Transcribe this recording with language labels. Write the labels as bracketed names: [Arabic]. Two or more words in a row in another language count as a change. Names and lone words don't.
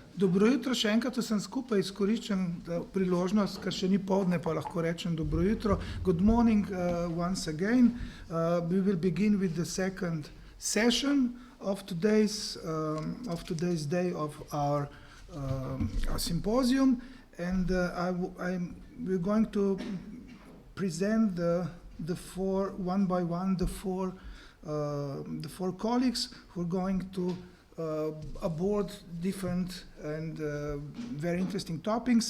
[Slovenian] Dobro jutro, še enkrat vsem skupaj izkoriščam priložnost, ker še ni poldne, pa lahko rečem dobro jutro. [English] Good morning once again. We will begin with the second session of today's day of our symposium, and we're going to present the four one by one the four colleagues who are going to aboard different and very interesting topics.